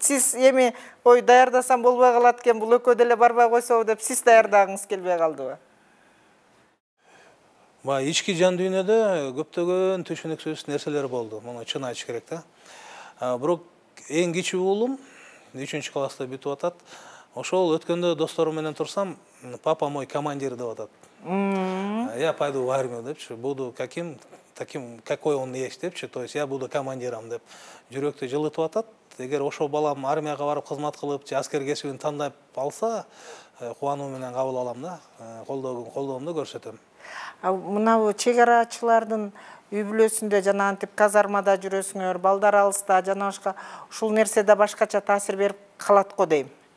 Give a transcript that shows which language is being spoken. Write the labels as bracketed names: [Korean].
[Kyrgyz] Сиз эми ой даярдасам болбой калат экен, бул экөө деле барбай койсо деп сиз даярдагыңыз келбей калдыбы? Ички жан дүйнөдө көптөгөн түшүнүксүз нерселер болду. Муну чын айтыш керек да. Бирок эң кичүү уулум 3 класста бүтүп атат. Ошол өткөндө досторум менен турсам, [Russian] папа мой командир [Kyrgyz] деп атат. [Russian] Я пойду в армию депчи, буду какой он есть депчи, то есть я буду командиром [Kyrgyz] деп жүрөктү жылытып атат. Эгер ошол балам армияга барып кызмат кылып, же аскер кесибин тандап алса, кубануу менен кабыл алам да, колдоомду көрсөтөм. Мынабу чегарачылардын үй бүлөсүндө жана антип казармада жүрөсүңөр, балдар алыста, жана башка ушул нерседе башкача таасир берип калат го дейм.